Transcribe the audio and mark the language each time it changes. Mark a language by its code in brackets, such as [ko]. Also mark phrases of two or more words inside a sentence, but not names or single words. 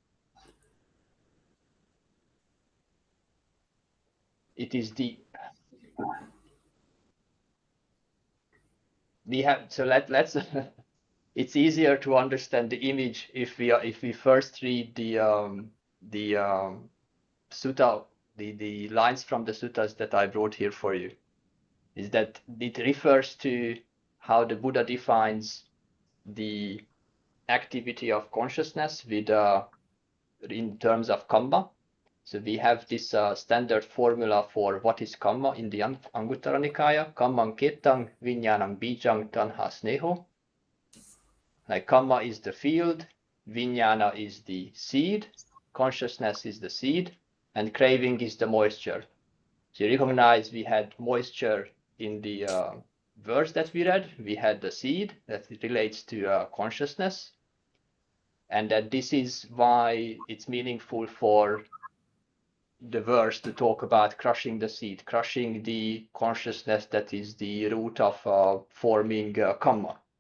[en] it is let's it's easier to understand the image if we first read the sutta, the lines from the suttas that I brought here for you. Is that it refers to how the Buddha defines the activity of consciousness with in terms of kamma. So we have this standard formula for what is kamma in the Anguttara Nikaya. [pi] Kammang kettang vinyanang bijang tanha sneho. [en] Like kamma is the field, vijnana is the seed, consciousness is the seed, and craving is the moisture. So you recognize we had moisture in the verse that we read. We had the seed that relates to consciousness, and that this is why it's meaningful for the verse to talk about crushing the seed, crushing the consciousness that is the root of forming kamma.